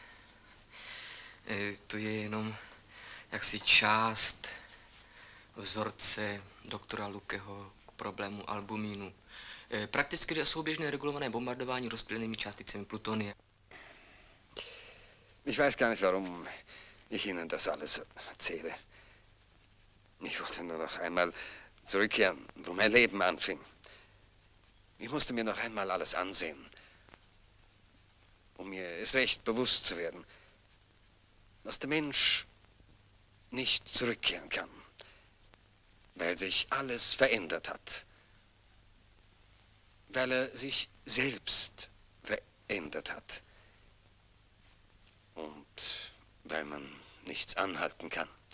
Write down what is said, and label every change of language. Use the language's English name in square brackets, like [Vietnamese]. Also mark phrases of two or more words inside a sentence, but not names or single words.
[Czech] To je jenom jaksi část vzorce doktora Lukeho k problému albumínu. Prakticky jde o souběžné regulované bombardování rozptýlenými částicemi plutonia. [German] Ich weiß gar nicht, warum ich Ihnen das alles erzähle. Ich wollte nur noch einmal zurückkehren, wo mein Leben anfing. Ich musste mir noch einmal alles ansehen, um mir es recht bewusst zu werden, dass der Mensch nicht zurückkehren kann, weil sich alles verändert hat, weil er sich selbst verändert hat und weil man nichts anhalten kann.